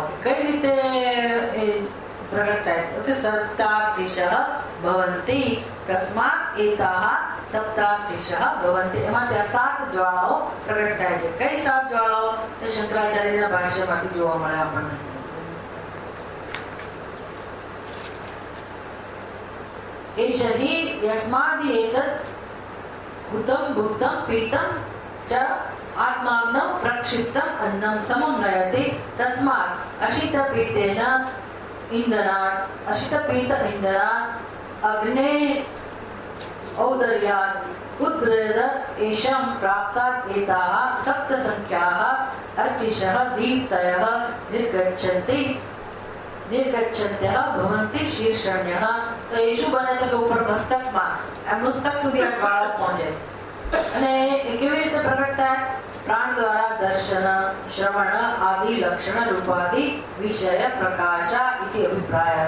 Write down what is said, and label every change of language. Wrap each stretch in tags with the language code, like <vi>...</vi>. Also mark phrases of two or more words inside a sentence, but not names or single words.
<gu>કઈ રીતે એ પ્રગટ થાય? તો કે</gu> <sa>સપ્તાર્ચિષઃ ભવન્તિ તસ્માત એતાઃ સપ્તાર્ચિષઃ ભવન્તિ.</sa> <gu>એમાંથી આ 7 જ્વાળાઓ પ્રગટ થાય છે. કઈ 7 જ્વાળાઓ? એ શંકરાચાર્યના ભાષ્યમાંથી જોવા મળે આપણને.</gu> <sa>एष हि यस्मादि एतत् भूतं भुक्तं पीतं च आत्माग्नं प्रक्षिप्तं अन्नं समं नयति तस्मात् अशितपीतेन इन्धनात् अशितपीत इन्धनात् अग्ने औदर्यात् उद्ग्रद एषं प्राप्तात् एताः 7 संख्याः अर्चिषः दीप्तयः निर्गच्छन्ति ભવંતિ શીર્ષણ્યઃ.</sa> <gu>તો એ શું બને તો કે ઉપર મસ્તકમાં આ મસ્તક સુધી આ જ્વાળા પહોંચે. અને એ કેવી રીતે પ્રગટ થાય? પ્રાણ દ્વારા દર્શન, શ્રવણ આદિ લક્ષણ રૂપાદિ વિષય પ્રકાશા</gu> <sa>ઇતિ અભિપ્રાયઃ.</sa>